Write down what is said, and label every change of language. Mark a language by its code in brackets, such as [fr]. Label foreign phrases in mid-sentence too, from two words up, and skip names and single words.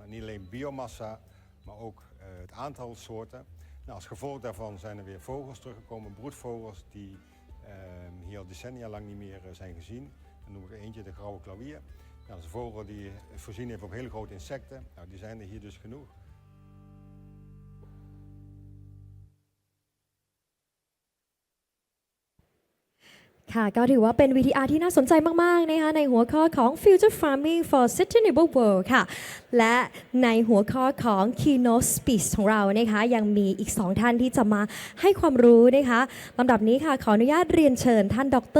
[nl] En niet alleen biomassa, maar ook het aantal soorten. Nou, als gevolg daarvan zijn er weer vogels teruggekomen, broedvogels die hier al decennia lang niet meer zijn gezien. Dan noemen we er eentje de grauwe klauwier. Nou, dat is een vogel die voorzien heeft op hele grote insecten. Nou, die zijn er hier dus genoeg. [th] ค่ะก็ถือว่าเป็น VTR ที่น่าสนใจมากๆนะคะในหัวข้อของ [en] Future Farming for Sustainable World [th] ค่ะและในหัวข้อของ [en] Keynote Speech [th] ของเรานะคะยังมีอีก2ท่านที่จะมาให้ความรู้นะคะลำดับนี้ค่ะขออนุญาตเรียนเชิญท่านดร.